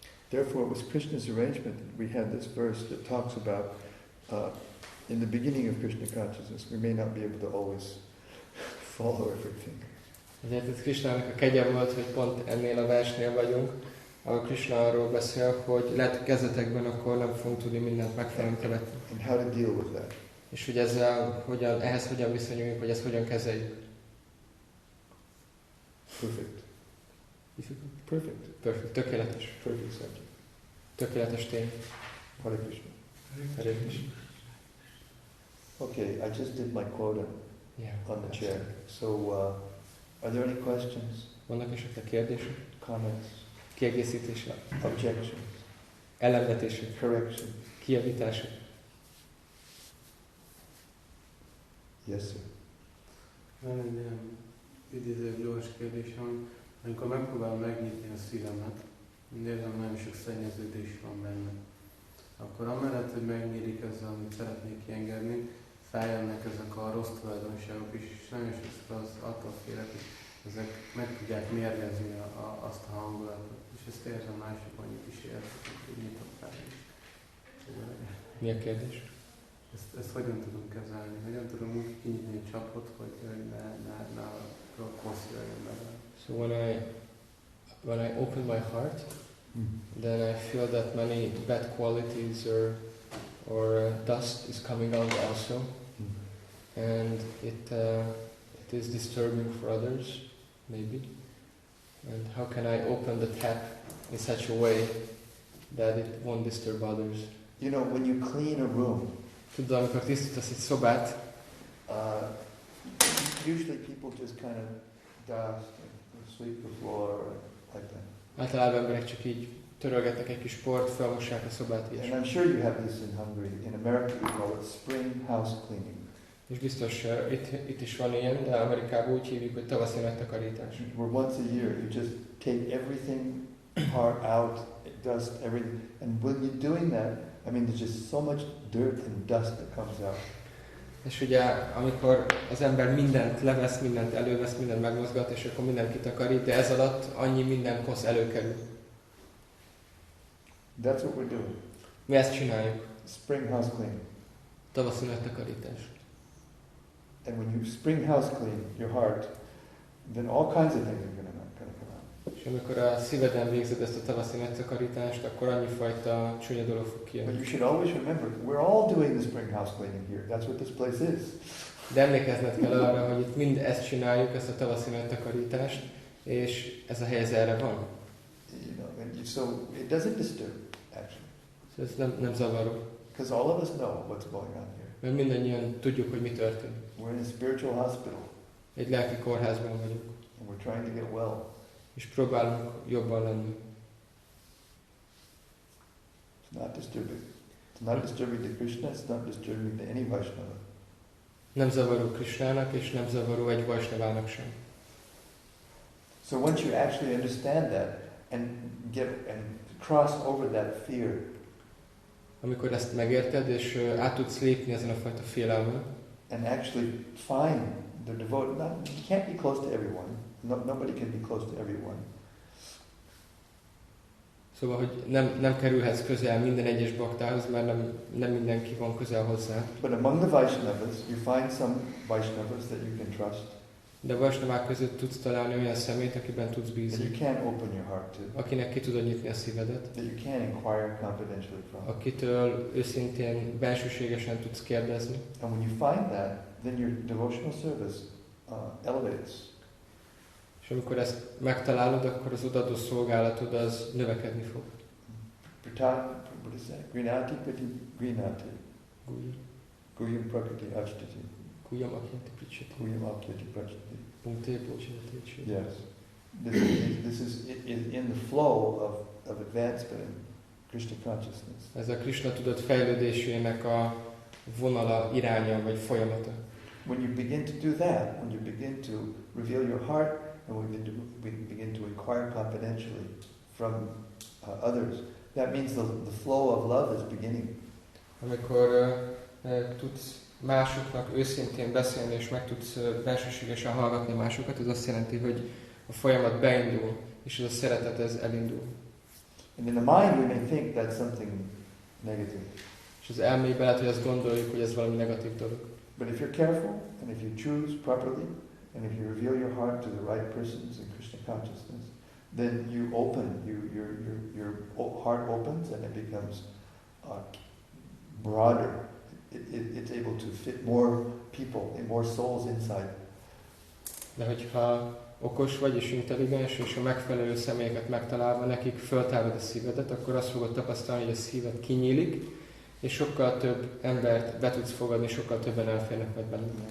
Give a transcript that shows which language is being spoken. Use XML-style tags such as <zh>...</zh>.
<en>Therefore, it was Krishna's arrangement that we had this verse that talks about in the beginning of Krishna consciousness. We may not be able to always follow everything.</en> <hu>Ezért ez Krishnának a kegye volt, hogy pont ennél a versnél vagyunk, ahol Krishna arról beszél, hogy lehet kezdetekben akkor nem fogunk tudni mindent megfelelően követni.</hu> <en>And how to deal with that.</en> <hu>És hogy ehhez hogyan viszonyuljunk, hogy ezt hogyan kezeljük.</hu> <en>Perfect.</en> <hu>Tökéletes.</hu> <en>Perfect subject.</en> <hu>Tökéletes tény.</hu> <en>Hare Krishna. Hare Krishna. Okay, I just did my quota on the chair. So, are there any questions,</en> <hu>Vannak esetleg kérdések?</hu> <en>comments?</en> <hu>kiegészítése,</hu> <en>objections,</en> <hu>ellenvetések,</hu> <en>correction.</en> <hu>kijavítások.</hu> <en>Yes, sir.</en> <hu>Van egy ilyen idéző gyors kérdésem, amikor megpróbálom megnyitni a szívemet, érzem, nagyon sok szennyeződés van benne. Akkor amellett, hogy megnyílik ezzel, amit szeretnék kiengedni, feljönnek ezek a rossz tulajdonságok is, és nagyon sokszor az attól félek, hogy ezek meg tudják mérgezni azt a hangulatot. És ezt érzem, mások annyit is érzik, hogy nyitok fel is. Mi a kérdés? Ezt hogyan tudunk kezelni? Hogyan tudom úgy kinyitni egy csapot, hogy ne rossz jöjjön bele?</hu> <en>So when I open my heart, then I feel that many bad qualities or dust is coming out also, and it is disturbing for others, maybe. And how can I open the tap in such a way that it won't disturb others? You know, when you clean a room,</en> <hu>Tudod, amikor tisztítasz egy szobát,</hu> <en>usually people just kind of dust and sweep the floor like that.</en> <hu>általában emberek csak így törölgetnek egy kis port, felmossák a szobát</hu> <en>And</en> <hu>és.</hu> <en>I'm sure you have this in Hungary. In America we call it spring house cleaning.</en> <hu>És biztos itt is van ilyen, de Amerikában úgy hívjuk, hogy tavaszi nagy takarítás.</hu> <en>Where once a year you just take everything out, dust, everything. And when you're doing that, I mean there's just so much dirt and dust that comes out.</en> <hu>És ugye, amikor az ember mindent levesz, mindent elővesz, mindent megmozgat, és akkor mindent kitakarít, de ez alatt annyi minden kosz előkerül.</hu> <en>That's what we're doing.</en> <hu>Mi ezt csináljuk.</hu> <en>Spring house cleaning.</en> <hu>Tavaszi nagy takarítás.</hu> <en>And when you spring house clean your heart, then all kinds of things are going to come out.</en> <hu>És amikor a szíveden végzed ezt a tavaszi nagy takarítást, akkor annyi fajta csúnya dolog fog</hu> <en>But</en> <hu>kijönni.</hu> <en>you should always remember, we're all doing the spring house cleaning here. That's what this place is.</en> <hu>De emlékezned kell arra, hogy itt mind ezt csináljuk, ezt a tavaszi nagy takarítást, és ez a hely ez erre van.</hu> <en>You know, so it doesn't disturb, actually.</en> <hu>Szóval ez nem zavaró.</hu> <en>Because all of us know what's going on here.</en> <hu>Mert mindannyian tudjuk, hogy mi történik.</hu> <en>We're in a spiritual hospital,</en> <hu>Egy lelki kórházban vagyunk,</hu> <en>and we're trying to get well.</en> <hu>és próbálunk jobban lenni.</hu> <en>It's not disturbing. It's not disturbing to Krishna, it's not disturbing to any Vaishnava.</en> <hu>Nem zavaró Krisnának, és nem zavaró egy Vaisnavának sem.</hu> <en>So once you actually understand that, and cross over that fear,</en> <hu>Amikor ezt megérted, és át tudsz lépni ezen a fajta félelmen,</hu> <en>and actually find the devoted, you can't be close to everyone. Nobody can be close to everyone.</en> <hu>szóval, hogy nem kerülhetsz közel minden egyes baktához, mert nem mindenki van közel hozzá.</hu> <en>But among the Vaishnavas, you find some Vaishnavas that you can trust,</en> <hu>De a Vaisnavák között tudsz találni olyan szemét, akiben tudsz</hu> <en>that you</en> <hu>bízni,</hu> <en>can open your heart to,</en> <hu>akinek ki tudod nyitni a szívedet,</hu> <en>that you can inquire confidentially from.</en> <hu>akitől őszintén, bensőségesen tudsz kérdezni.</hu> <en>And when you find that, then your devotional service elevates.</en> <hu>És amikor ezt megtalálod, akkor az odaadó szolgálatod az növekedni fog.</hu> <en>What is that?</en> <sa>Grinati prati grinati. Guyam prakriti ashtati. Kujam akinti pricsati. Guyam apyati prachati. Punkté bócsinati.</sa> <en>Yes. This is in the flow of advancement in Krishna consciousness.</en> <hu>Ez a Krishna tudat fejlődésének a vonala, iránya vagy folyamata.</hu> <en>When you begin to do that, when you begin to reveal your heart, and we begin to inquire confidentially from others, that means the flow of love is beginning.</en> <hu>Amikor tudsz másoknak őszintén beszélni, és meg tudsz bensőségesen hallgatni másokat, ez azt jelenti, hogy a folyamat beindul, és ez a szeretet ez elindul.</hu> <en>And in the mind we may think that's something negative.</en> <hu>És az elmébe lehet, hogy azt gondoljuk, hogy ez valami negatív dolog.</hu> <en>But if you're careful, and if you choose properly, and if you reveal your heart to the right persons in Krishna consciousness, then you open, your heart opens and it becomes broader. It's able to fit more people, more souls inside.</en> <hu>De hogyha okos vagy és intelligens, és a megfelelő személyeket megtalálva nekik föltárod a szívedet, akkor azt fogod tapasztalni, hogy a szíved kinyílik, és sokkal több embert be tudsz fogadni, sokkal többen elférnek majd belőle.</hu>